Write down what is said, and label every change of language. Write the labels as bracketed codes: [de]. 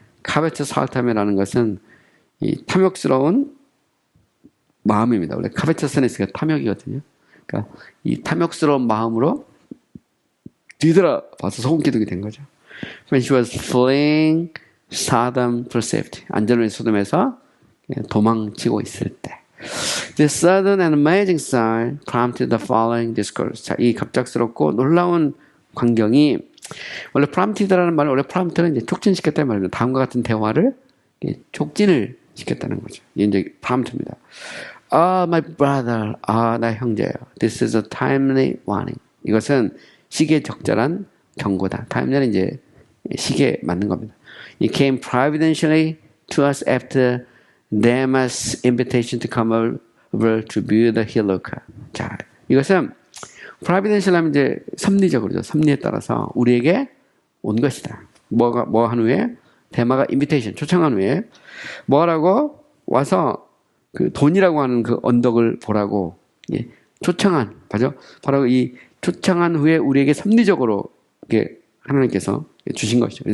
[ko] covetous heart라는 것은 이 탐욕스러운 마음입니다. 원래 covetousness가 탐욕이거든요. 그러니까 이 탐욕스러운 마음으로 뒤돌아봐서 소금 기둥이 된 거죠. [en] When she was fleeing Sodom for safety. [ko] 안전을 위해 소돔에서 도망치고 있을 때. [en] This sudden and amazing sign prompted the following discourse. [ko] 자, 이 갑작스럽고 놀라운 광경이 원래 prompted라는 말은 원래 prompt는 이제 촉진시켰다는 말입니다. 다음과 같은 대화를 촉진을 시켰다는 거죠. 이게 이제 prompt입니다. [en] My brother. [ko] 나의 형제요. [en] This is a timely warning. [ko] 이것은 시기에 적절한 경고다. timely는 이제 시기에 맞는 겁니다. [en] It came providentially to us after Demas' invitation to come over to view the hill Luca. [ko] 자, 이것은 providential 하면 이제 섭리적으로죠. 섭리에 따라서 우리에게 온 것이다. 뭐 한 후에 대마가 invitation 초청한 후에 뭐라고 와서 그 돈이라고 하는 그 언덕을 보라고 초청한 바로 이 초청한 후에 우리에게 섭리적으로 이렇게 하나님께서 주신 것이죠.